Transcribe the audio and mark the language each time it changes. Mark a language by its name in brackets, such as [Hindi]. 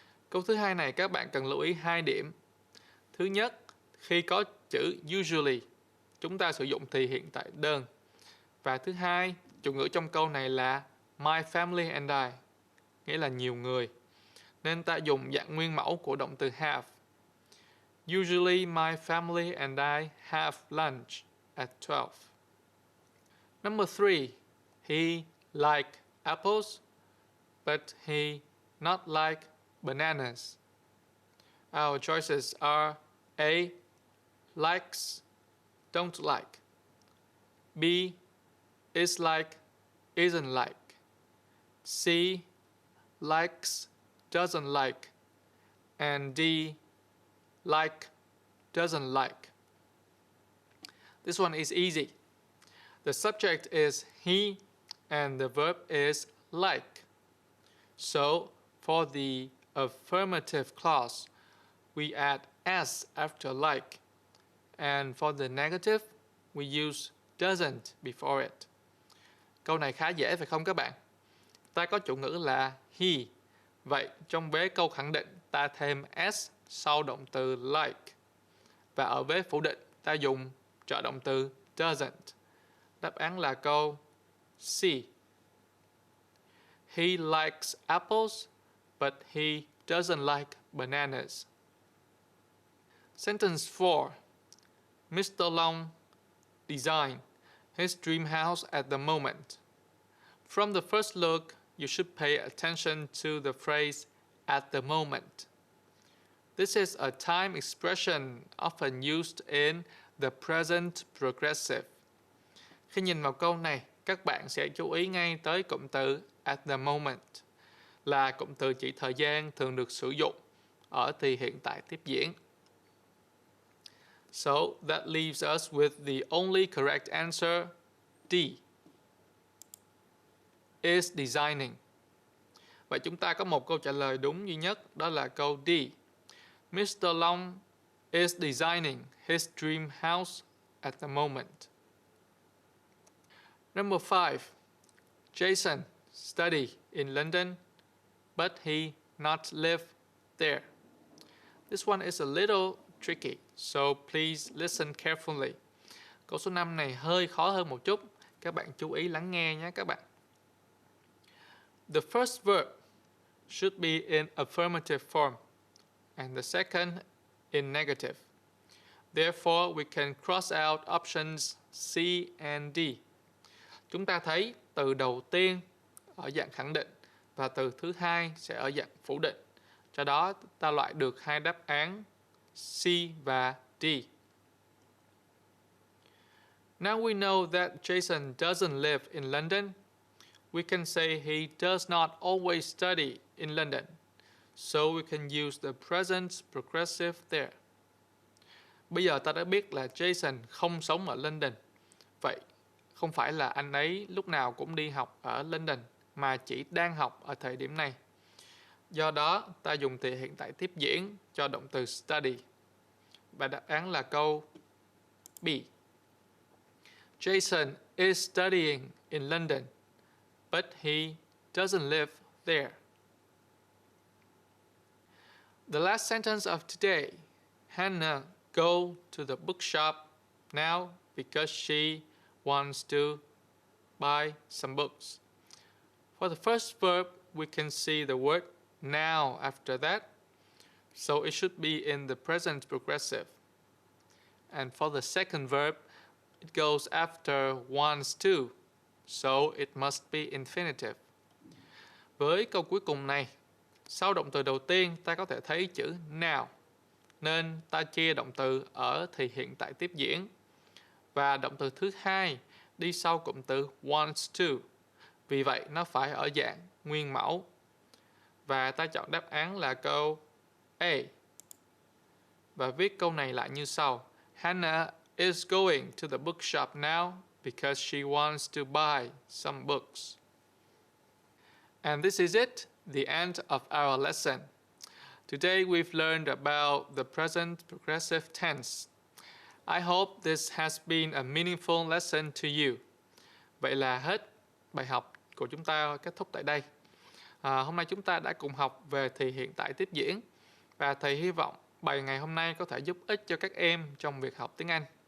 [Vietnamese] Câu thứ hai này các bạn cần lưu ý 2 điểm. Thứ nhất, khi có chữ usually, chúng ta sử dụng thì hiện tại đơn. Và thứ hai, chủ ngữ trong câu này là [English] my family and I. [Vietnamese] nghĩa là nhiều người, nên ta dùng dạng nguyên mẫu của động từ have. [English] Usually my family and I have lunch at 12. Number 3. He like apples, but he not like bananas. Our choices are A. Likes, don't like. B. Is like, isn't like. C. Likes, doesn't like. And D. Like, doesn't like. This one is easy. The subject is he and the verb is like. So for the affirmative clause, we add s after like. And for the negative, we use doesn't before it. [Vietnamese] Câu này khá dễ phải không các bạn? Ta có chủ ngữ là he. Vậy trong vế câu khẳng định, ta thêm s sau động từ like. Và ở vế phủ định, ta dùng trợ động từ doesn't. Đáp án là câu C. [English] He likes apples, but he doesn't like bananas. Sentence 4. Mr. Long designed his dream house at the moment. From the first look, you should pay attention to the phrase at the moment. This is a time expression often used in the present progressive. [Vietnamese] Khi nhìn vào câu này, các bạn sẽ chú ý ngay tới cụm từ [English] at the moment, [Vietnamese] là cụm từ chỉ thời gian thường được sử dụng ở thì hiện tại tiếp diễn. [English] So that leaves us with the only correct answer, D. Is designing. [Vietnamese] Vậy chúng ta có một câu trả lời đúng duy nhất, đó là câu D. [English] Mr. Long is designing his dream house at the moment. Number 5. Jason studied in London, but he not live there. This one is a little tricky, so please listen carefully. [Vietnamese] Câu số 5 này hơi khó hơn một chút. Các bạn chú ý lắng nghe nhé các bạn. [English] The first verb should be in affirmative form, and the second in negative. Therefore, we can cross out options C and D. [Vietnamese] Chúng ta thấy từ đầu tiên ở dạng khẳng định và từ thứ hai sẽ ở dạng phủ định. Do đó, ta loại được hai đáp án C và D. [English] Now we know that Jason doesn't live in London. We can say he does not always study in London. So we can use the present progressive there. [Vietnamese] Bây giờ ta đã biết là Jason không sống ở London. Vậy không phải là anh ấy lúc nào cũng đi học ở London, mà chỉ đang học ở thời điểm này. Do đó, ta dùng thì hiện tại tiếp diễn cho động từ study. Và đáp án là câu B. [English] Jason is studying in London, but he doesn't live there. The last sentence of today. Hannah go to the bookshop now because she wants to buy some books. For the first verb, we can see the word now after that, so it should be in the present progressive. And for the second verb, it goes after wants to, so it must be infinitive. [Vietnamese] Với câu cuối cùng này, sau động từ đầu tiên ta có thể thấy chữ now, nên ta chia động từ ở thì hiện tại tiếp diễn. Và động từ thứ hai đi sau cụm từ [English] wants to. [Vietnamese] Vì vậy nó phải ở dạng nguyên mẫu. Và ta chọn đáp án là câu A. Và viết câu này lại như sau. [English] Hannah is going to the bookshop now because she wants to buy some books. And this is it, the end of our lesson. Today we've learned about the present progressive tense. I hope this has been a meaningful lesson to you. [Vietnamese] Vậy là hết bài học của chúng ta kết thúc tại đây. Hôm nay chúng ta đã cùng học về thì hiện tại tiếp diễn. Và thầy hy vọng bài ngày hôm nay có thể giúp ích cho các em trong việc học tiếng Anh.